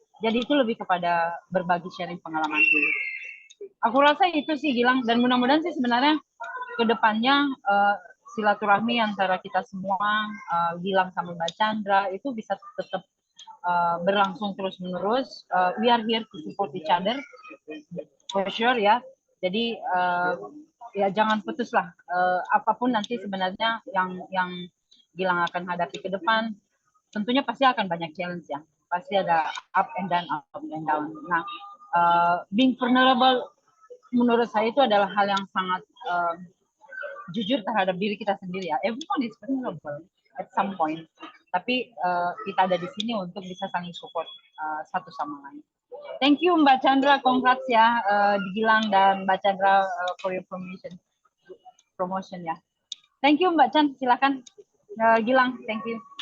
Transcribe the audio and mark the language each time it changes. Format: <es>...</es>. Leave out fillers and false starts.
<id>Jadi itu lebih kepada berbagi sharing pengalaman dulu. Aku rasa itu sih Gilang, dan mudah-mudahan sih sebenarnya ke depannya silaturahmi antara kita semua, Gilang sama Mbak Chandra itu bisa tetap berlangsung terus-menerus.</id> <en>We are here to support each other, for sure ya.</en> <id>Jadi ya jangan putus lah. Apapun nanti sebenarnya yang Gilang akan hadapi ke depan, tentunya pasti akan banyak challenge ya. Pasti ada</id> <en>up and down, up and down.</en> <id>Nah,</id> <en>being vulnerable</en> <id>menurut saya itu adalah hal yang sangat jujur terhadap diri kita sendiri ya.</id> <en>Everyone is vulnerable at some point.</en> <id>Tapi kita ada di sini untuk bisa saling support satu sama lain.</id> <en>Thank you Mbak Chandra, congrats</en> <id>ya di Gilang dan Mbak Chandra</id> <en>for your promotion ya. Thank you Mbak Chan,</en> <id>silakan</id> <en>Gilang, thank you.</en>